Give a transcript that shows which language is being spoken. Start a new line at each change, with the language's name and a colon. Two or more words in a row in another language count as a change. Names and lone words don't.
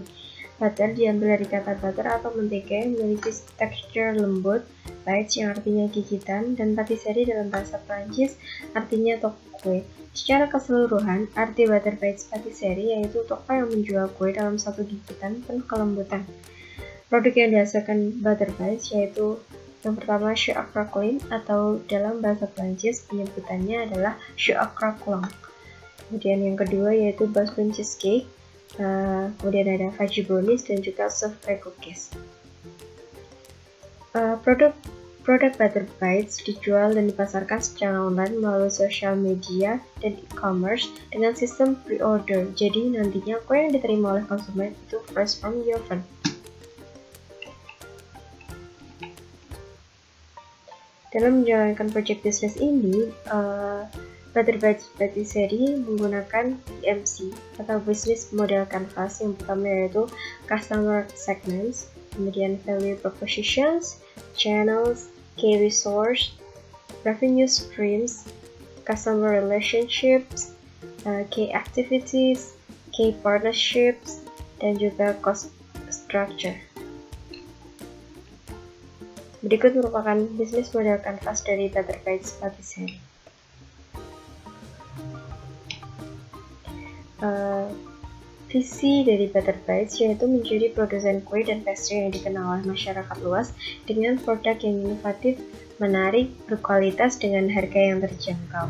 Indonesian: Butter diambil dari kata butter atau mentega yang memiliki tekstur lembut, bites yang artinya gigitan, dan patisserie dalam bahasa Prancis artinya toko kue. Secara keseluruhan, arti Butterbites Patisserie yaitu toko yang menjual kue dalam satu gigitan penuh kelembutan. Produk yang dihasilkan Butterbites yaitu yang pertama
French: choux à craquelin,
Indonesian: atau dalam bahasa Prancis penyebutannya adalah
French: choux à craquelin.
Indonesian: Kemudian yang kedua yaitu
English: basbun cheesecake.
Indonesian: Kemudian ada
English: fudgy brownies
Indonesian: dan juga
English: souffle cookies.
Indonesian: Produk Butterbites dijual dan dipasarkan secara online melalui sosial media dan e-commerce dengan sistem pre-order. Jadi nantinya kue yang diterima oleh konsumen itu
English: fresh from the oven.
Indonesian: Dalam menjalankan proyek bisnis ini, Butterbites Patisserie menggunakan BMC atau
English: Business Model Canvas.
Indonesian: Yang pertama yaitu
English: Customer Segments, kemudian Value Propositions, Channels, Key Resource, Revenue Streams, Customer Relationships, Key Activities, Key Partnerships,
Indonesian: dan juga
English: Cost Structure.
Indonesian: Berikut merupakan
English: Business Model Canvas
Indonesian: dari Butterbites Patisserie. Visi dari Butterbites yaitu menjadi produsen kue dan pastry yang dikenal oleh masyarakat luas dengan produk yang inovatif, menarik, berkualitas dengan harga yang terjangkau.